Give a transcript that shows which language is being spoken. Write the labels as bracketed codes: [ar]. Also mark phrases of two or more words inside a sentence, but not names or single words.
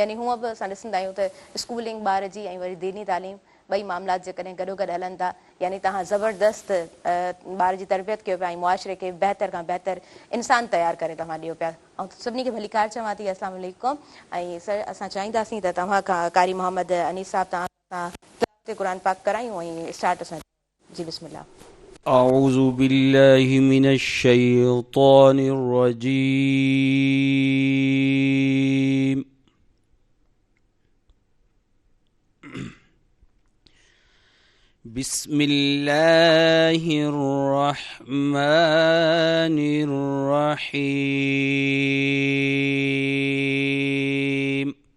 [sd] यानी हूअं बि असां ॾिसंदा आहियूं त स्कूलिंग ॿार जी ऐं वरी दीनी तालीम ॿई मामलात जेकॾहिं गॾोगॾु हलनि था यानी तव्हां ज़बरदस्त ॿार जी तरबियत कयो पिया ऐं मुआशिरे खे बहितर खां बहितर इंसान तयारु करे तव्हां ॾियो पिया। ऐं सभिनी खे भली कार चवां थी [ar] السلام عليكم. [sd] ऐं सर असां चाहींदासीं त तव्हां खां कारी मोहम्मद अनीस साहब तव्हां सां क़ुर पाक करायूं ऐं स्टार्ट असां जी बिस्मिल्लाह। [ar] أعوذ بالله من الشيطان الرجيم. بسم الله الرحمن الرحيم.